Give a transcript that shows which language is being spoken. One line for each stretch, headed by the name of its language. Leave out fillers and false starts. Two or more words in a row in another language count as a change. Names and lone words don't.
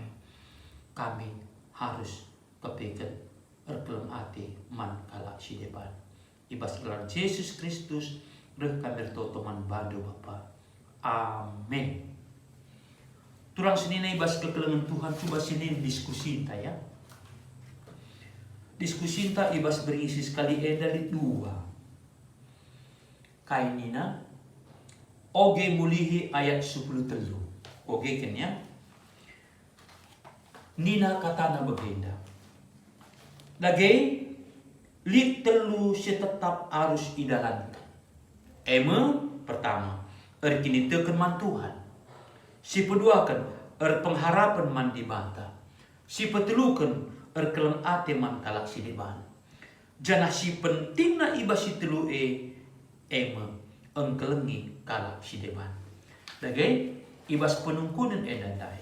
Batak Karo: Kami harus kepekan erkelem ati man kalak si depan. Ibas gelar Yesus Kristus reh kami totoman badu Bapa. Amin. Turang sini ibas kekelengan Tuhan coba sini diskusi ya. Diskusi ibas berisi sekali dari dua. Kainina oge mulihi ayat 10 telu. Oge kan ya. Nina katana bagenda. Lagi lit telu tetap harus idalankan. Pertama, kini teken man Tuhan. Si kedua kan pengharapan man di bata. Si petelukan keleng ate man kalak si deban. Janah si pentingna ibas si telu engkelengi kalak si deban. Lagi ibas penungkunan dandai.